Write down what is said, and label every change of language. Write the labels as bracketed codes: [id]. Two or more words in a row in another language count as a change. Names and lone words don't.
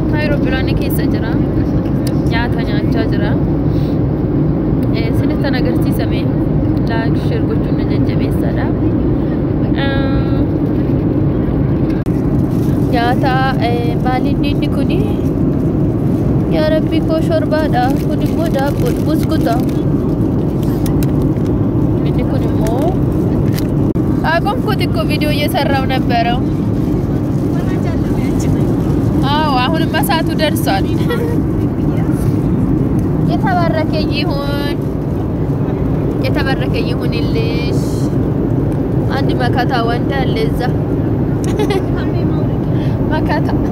[om] aeroplane keessa jira nyaata nyaachaa jira sinita nagarsiisame [en] like share [om] gochuun jajjabeessadha nyaata maalinni kuni yaa rabbi ko shorbaadha kuni immoo daabbo buskuta inni kun immoo [am] አቆምኩት ቪዲዮ እየሰራው ነበር አሁን ማሳቱ ደርሷል የተባረከ ይሁንልሽ አንድ መካታ ወንድ አለ እዛ መካታ